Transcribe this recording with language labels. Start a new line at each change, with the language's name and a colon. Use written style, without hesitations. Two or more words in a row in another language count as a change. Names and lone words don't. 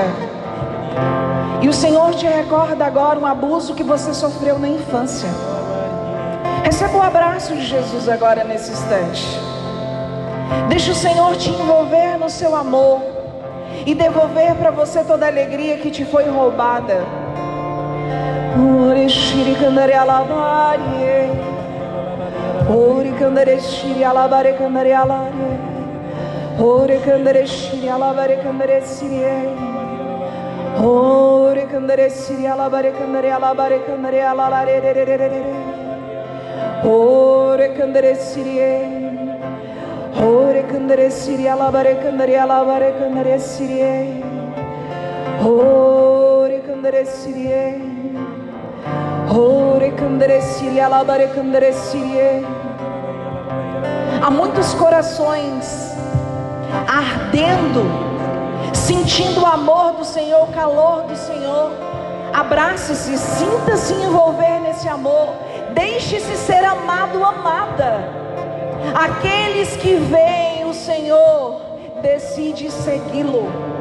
Portuguese: E o Senhor te recorda agora um abuso que você sofreu na infância. Receba o abraço de Jesus agora nesse instante. Deixa o Senhor te envolver no seu amor e devolver para você toda a alegria que te foi roubada. Ore shiri candere alabare, ore candere shiri alabare candere alare, ore candere shiri alabare candere sirie, ore candere shiri alabare candere alare. Ore candere sirie, ore candere sirie alabare candere sirie, ore candere sirie, ore candere sirie alabare candere sirie. Há muitos corações ardendo, sentindo o amor do Senhor, o calor do Senhor. Abrace-se, sinta-se envolver nesse amor. Deixe-se ser amado, amada. Aqueles que veem o Senhor, decide segui-lo.